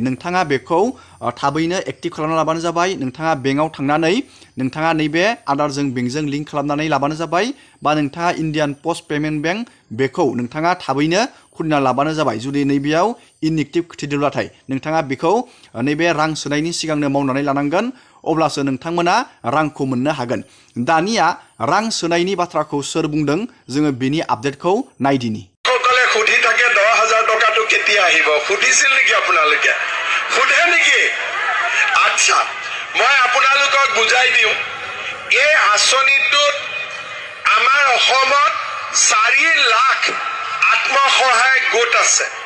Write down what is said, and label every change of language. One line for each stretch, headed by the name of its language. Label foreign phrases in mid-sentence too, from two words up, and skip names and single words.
Bodo: नोंथाङा बेखौ थाबैनो एक्टिभ खालामना लाबानो जाबाय। नोंथाङा बेंकआव थांनानै नोंथाङा नैबे आधारजों बेंकजों लिंक खालामनानै लाबानो जाबाय, बा नोंथाङा इण्डियान पस्ट पेमेन्ट बेंक बेखौ नोंथाङा थाबैनो खुलिना लाबानो जाबाय। जुदि नैबेयाव इनएक्टिभ खिथिदोंब्लाथाय नोंथाङा बेखौ नैबे रां सोनायनि सिगांनो मावनानै लानांगोन, अब्लासो नोंथांमोना रांखौ मोननो हागोन। दानिया रां सोनायनि बाथ्राखौ सोर बुंदों, जोङो बेनि आपडेटखौ नायदिनि।
Assamese: সকলে সুধি থাকে 10,000 টকাটো কেতিয়া আহিব, সুধিছিল নেকি আপোনালোকে? সুধে নেকি? আচ্ছা, মই আপোনালোকক বুজাই দিওঁ। এই আঁচনিটোত আমাৰ অসমত 4 লাখ আত্মসহায়ক গোট আছে।